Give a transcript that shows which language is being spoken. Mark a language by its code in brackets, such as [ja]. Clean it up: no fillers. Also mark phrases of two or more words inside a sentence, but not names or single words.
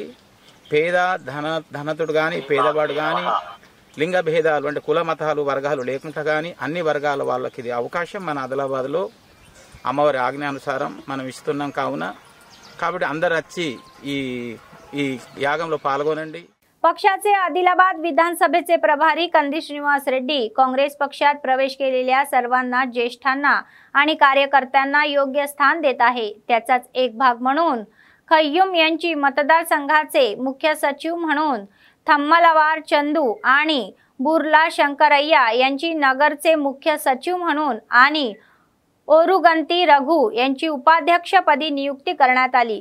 [te] పేద ధనతుడు గాని పేదవాడు గాని లింగ భేదాలు అంటే కుల మతాలు వర్గాలు లేకుండా గాని అన్ని వర్గాల వాళ్ళకి ఇది అవకాశం మన ఆదిలాబాద్లో అమ్మవారి ఆజ్ఞానుసారం మనం ఇస్తున్నాం। కావున కాబట్టి అందరూ వచ్చి ఈ యాగంలో పాల్గొనండి। [mr] पक्षाचे आदिलाबाद विधानसभेचे प्रभारी कंदी श्रीनिवास रेड्डी काँग्रेस पक्षात प्रवेश केलेल्या सर्वांना ज्येष्ठांना आणि कार्यकर्त्यांना योग्य स्थान देत आहे। त्याचाच एक भाग म्हणून खय्यूम यांची मतदारसंघाचे मुख्य सचिव म्हणून थम्मलवार चंदू आणि बुर्ला शंकरय्या यांची नगरचे मुख्य सचिव म्हणून आणि ओरुगंती रघु यांची उपाध्यक्षपदी नियुक्ती करण्यात आली।